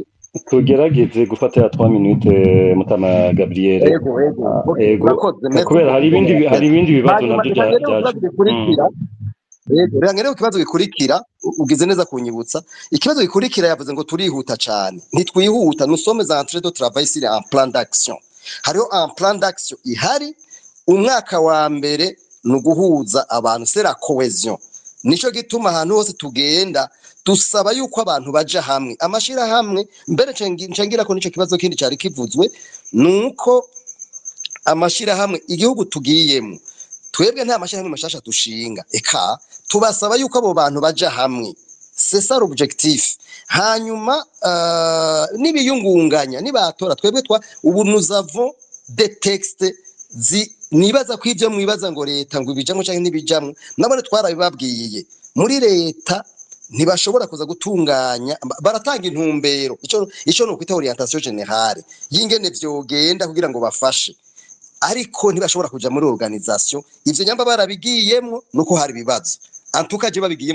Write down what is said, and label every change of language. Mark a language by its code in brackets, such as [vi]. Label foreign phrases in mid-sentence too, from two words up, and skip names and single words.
[rn] tugerageze gufatira 3 minutes Mutama Gabriel ego kubera hari ibindi bibazo nabyo rero ikibazo gikurikira ugize neza kunyibutsa ikibazo gikurikira yavuze ngo turihuta cyane ntitwihuta [fr] nous sommes en train de travailler sur un plan d'action [rn] hariho [fr] un plan d'action [rn] ihari umwaka wa mbere nuguhuza abantu [fr] c'est la cohésion [rn] nico gituma ahantu hose tugenda dusaba yuko abantu baja hamwe amashira hamwe mbere cengira ko nico kibazo kindi cyari kivuzwe nuko amashira hamwe igihugu tugiyemo twebwe nta mashira hamwe mashasha dushinga eka tubasaba yuko abo bantu baja hamwe [fr] c'est ça l'objectif [rn] hanyuma nibiyungunganya nibatora twebwe ubu [fr] nous avons des textes [rn] nibaza ko ivyo mwibaza ngo leta ngo ibijamwe canke nibijamwe nabone twarabibabwiye muri leta ntibashobora kuza gutunganya baratanga intumbero ico no kwita [fr] orientation générale [rn] yingene vyogenda kugira ngo bafashe ariko ntibashobora kuja muri organisation ivyo nyamba barabigiyemwo nuko hari bibazo antuka je babigiyemwo ndi muntu